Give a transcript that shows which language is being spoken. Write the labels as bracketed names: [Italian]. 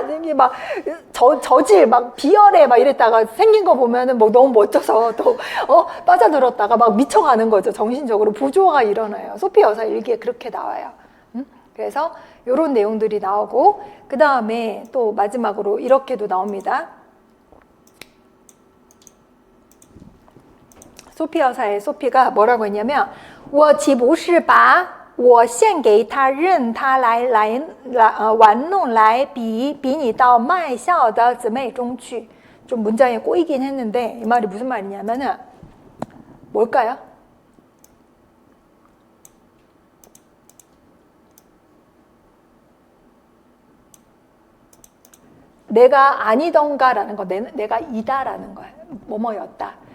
[Korean] 이게 막 저질 막 비열해 막 이랬다가 생긴 거 보면은 뭐 너무 멋져서 또 빠져들었다가 막 미쳐가는 거죠. 정신적으로 부조화가 일어나요. 소피 여사 일기에 그렇게 나와요. 그래서 이런 내용들이 나오고 그 다음에 또 마지막으로 이렇게도 나옵니다. 소피 여사의 소피가 뭐라고 했냐면 [Chinese] 我岂不是把我献给他任他来玩弄来比你到卖笑的姊妹中去. [Korean] 좀 문장에 꼬이긴 했는데 이 말이 무슨 말이냐면은 뭘까요? 내가 아니던가라는 거, 내가 이다라는 거야. 뭐뭐였다.